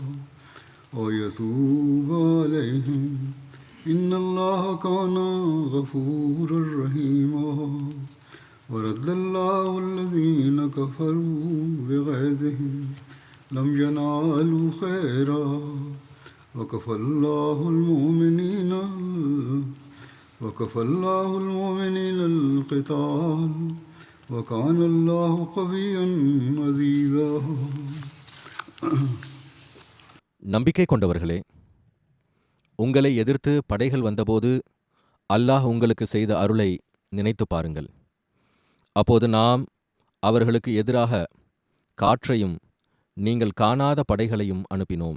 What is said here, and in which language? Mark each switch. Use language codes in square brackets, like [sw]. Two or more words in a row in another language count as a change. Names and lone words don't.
[ar] ويتوب عليهم إن الله كان غفورا رحيما ورد الله الذين كفروا بغيظهم لم ينالوا خيرا وكفى الله المؤمنين القتال وكان الله قويا عزيزا. [ta] நம்பிக்கை கொண்டவர்களே, உங்களை எதிர்த்து படைகள் வந்தபோது அல்லாஹ் உங்களுக்கு செய்த அருளை நினைத்து பாருங்கள். அப்போது நாம் அவர்களுக்கு எதிராக காற்றையும் நீங்கள் காணாத படைகளையும் அனுப்பினோம்.